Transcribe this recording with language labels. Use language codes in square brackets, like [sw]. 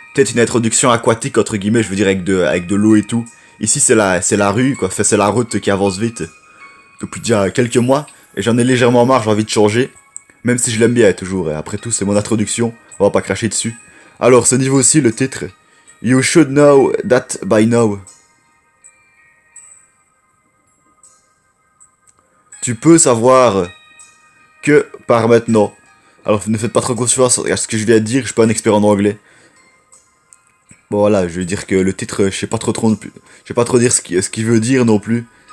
[fr] Peut-être une introduction aquatique, entre guillemets, je veux dire avec de l'eau et tout. Ici, c'est la rue, quoi. Enfin, c'est la route qui avance vite. Depuis déjà quelques mois, et j'en ai légèrement marre, j'ai envie de changer. Même si je l'aime bien, toujours. Et après tout, c'est mon introduction, on va pas cracher dessus. Alors, ce niveau-ci, le titre. [en] You should know that by now. [fr] Tu peux savoir que par maintenant. Alors ne faites pas trop confiance à ce que je viens de dire, je suis pas un expert en anglais. Bon voilà, je veux dire que le titre, je sais pas trop dire ce qu'il veut dire non plus.